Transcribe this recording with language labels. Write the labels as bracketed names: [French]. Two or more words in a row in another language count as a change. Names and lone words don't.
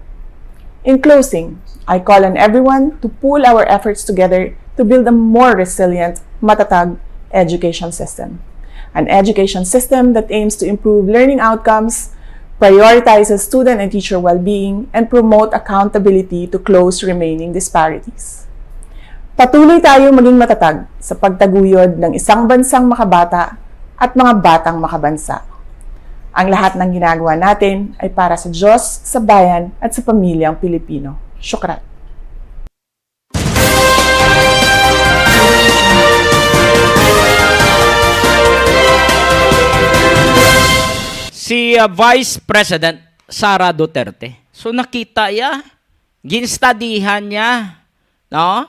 [English] In closing, I call on everyone to pool our efforts together to build a more resilient, matatag education system. An education system that aims to improve learning outcomes, prioritizes student and teacher well-being, and promote accountability to close remaining disparities. [Filipino] Patuloy tayo maging matatag sa pagtaguyod ng isang bansang makabata at mga batang makabansa. Ang lahat ng ginagawa natin ay para sa Diyos, sa bayan at sa pamilyang Pilipino. Syukran. Si Vice President Sara Duterte. [Hiligaynon] So nakita ya, ginstadihan niya, no?